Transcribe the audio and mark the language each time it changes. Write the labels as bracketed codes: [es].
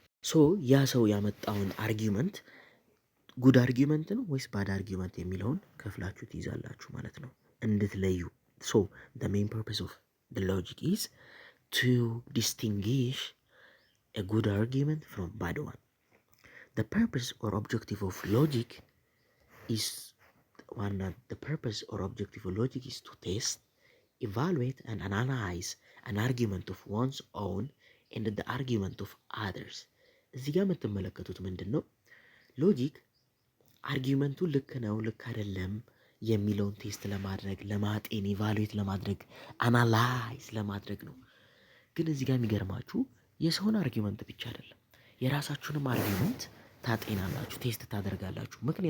[am] ሶ ያ ሰው ያመጣውን አርጊውመንት ጉድ አርጊውመንት ነው ወይስ ባድ አርጊውመንት የሚለውን ከፍላችሁ ትይዛላችሁ ማለት ነው እንድትለዩ። ሶ [en] the main purpose of the logic is to distinguish a good argument from bad one. The purpose or objective of logic is the purpose or objective of logic is to test, evaluate and analyze an argument of one's own and the argument of others. [am] እዚህ ጋር የምትመለከቱት ምንድን ነው? ሎጂክ አርጊውመንቱ ልክ ነው ልክ አይደለም የሚለውን ቴስት ለማድረግ ለማጤን ኢቫሉዌት ለማድረግ አናላይዝ ለማድረግ ነው። ግን እዚህ ጋር የሚገርማችሁ የሰውን አርጊውመንት ብቻ አይደለም የራሳችሁንም አርጊውመንት ታጤናላችሁ፣ ቴስት ታደርጋላችሁ።